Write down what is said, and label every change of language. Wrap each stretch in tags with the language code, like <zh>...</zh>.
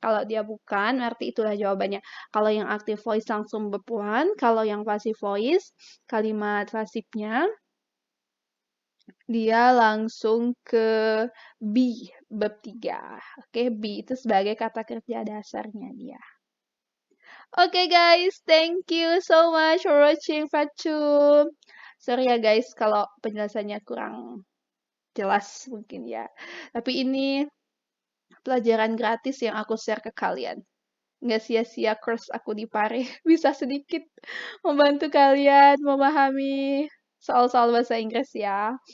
<id>Kalau dia bukan, arti itulah jawabannya. Kalau yang active voice langsung verb one, kalau yang passive voice, kalimat pasifnya, dia langsung ke be, verb 3. Oke, be itu sebagai kata kerja dasarnya dia.</id> <en>Oke guys, thank you so much for watching Facum.</en> <id>Sorry ya guys kalau penjelasannya kurang jelas mungkin ya. Tapi ini pelajaran gratis yang aku share ke kalian. Nggak sia-sia course aku di Pare. Bisa sedikit membantu kalian memahami soal-soal bahasa Inggris ya.</id>